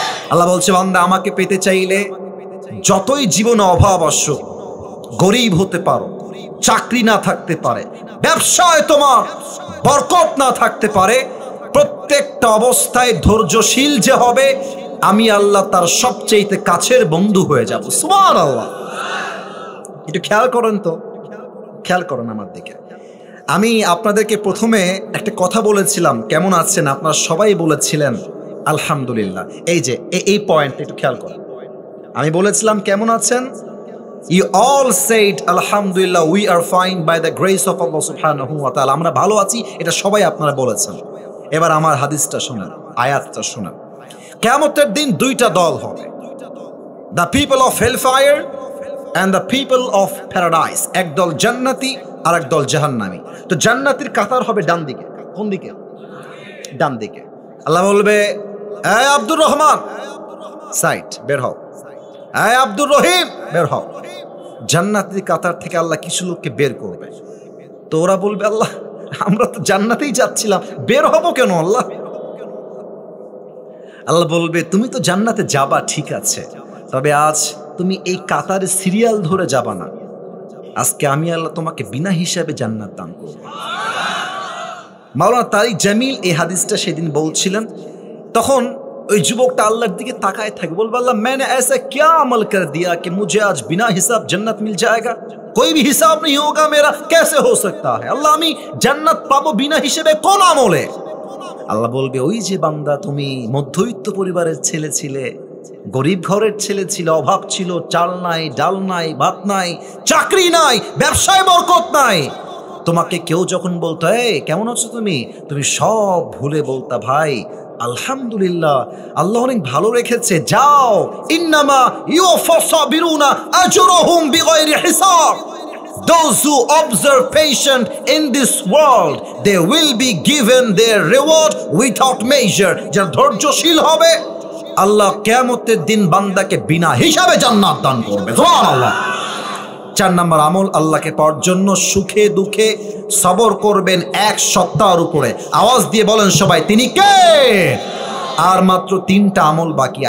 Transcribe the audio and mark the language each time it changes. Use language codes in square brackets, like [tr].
[bn] আল্লাহ বলছে, বান্দা আমাকে পেতে চাইলে যতই জীবনে অভাব আসুক, গরিব হতে পারো, চাকরি না থাকতে পারে, ব্যবসায় তোমার বরকত না থাকতে পারে, প্রত্যেকটা অবস্থায় ধৈর্যশীল যে হবে, আমি আল্লাহ তার সবচেয়ে কাছের বন্ধু হয়ে যাব। সুবহানাল্লাহ। একটু খেয়াল করেন তো, খেয়াল করেন আমার দিকে। আমি আপনাদেরকে প্রথমে একটা কথা বলেছিলাম, কেমন আছেন আপনারা সবাই বলেছিলেন আলহামদুলিল্লাহ। এই যে এই পয়েন্ট একটু খেয়াল করেন। আমি বলেছিলাম কেমন আছেন, [en] you all said alhamdulillah we are fine by the grace of Allah subhanahu wa ta'ala। [bn] আমরা ভালো আছি, এটা সবাই আপনারা বলেছেন। এবার আমার হাদিসটা শুনেন, আয়াতটা শুনেন। কিয়ামতের দিন 2টা দল হবে, [en] the people of hellfire and the people of paradise। [bn] এক দল জান্নাতি আর এক দল জাহান্নামী। তো জান্নাতীর কাতার হবে ডান দিকে। কোন দিকে? ডান দিকে। আল্লাহ বলবে, এই আব্দুর রহমান সাইড বের হও, এই আব্দুর রহিম বের হও। জান্নাতীর কাতার থেকে আল্লাহ কিছু লোককে বের করবে। তো ওরা বলবে, আল্লাহ আমরা তো জান্নাতেই যাচ্ছিলাম, বের হবো কেন আল্লাহ? আল্লাহ বলবে, তুমি তো জান্নাতে যাবা ঠিক আছে, তবে আজ তুমি এই কাতারে সিরিয়াল ধরে যাবা না, আজকে আমি আল্লাহ তোমাকে বিনা হিসাবে জান্নাত দান করব। মাওলানা তারিক জামিল এই হাদিসটা সেদিন বলছিলেন। তখন ওই যুবকটা আল্লাহর দিকে তাকায় থাকে, বলবে, আল্লাহ [hi] मैंने ऐसा क्या अमल कर दिया कि मुझे आज बिना हिसाब जन्नत मिल जाएगा? कोई भी हिसाब नहीं होगा मेरा, कैसे हो सकता है? [bn] আল্লাহ আমি জান্নাত পাবো বিনা হিসেবে কোন আমলে? আল্লাহ বলবে, ওই যে বান্দা তুমি মধ্যবিত্ত পরিবারের ছেলে ছিলে, গরিব ঘরের ছেলে ছিল, অভাব ছিল, চাল নাই, ডাল নাই, ভাত নাই, চাকরি নাই, ব্যবসায় বরকত নাই, তোমাকে কেউ যখন বলতো এই কেমন আছো তুমি, তুমি সব ভুলে বলতা ভাই আলহামদুলিল্লাহ, আল্লাহ অনেক ভালো রেখেছে, যাও [ar] ইন্নামা ইউফাসাবিরুনা আজরুহুম বিগাইরি হিসাব। [en] those who observe patient in this world, they will be given their reward without measure. [bn] যারা ধৈর্যশীল হবে আল্লাহ কিয়ামতের দিন বান্দাকে বিনা হিসাবে জান্নাত দান করবে। সুবহানাল্লাহ। 4 নম্বর আমল, আল্লাহকে পাওয়ার জন্য সুখে দুঃখে সবর করবেন 1 সপ্তাহের উপরে। আওয়াজ দিয়ে বলেন সবাই, তিনি কে? আর মাত্র 3টা আমল বাকি।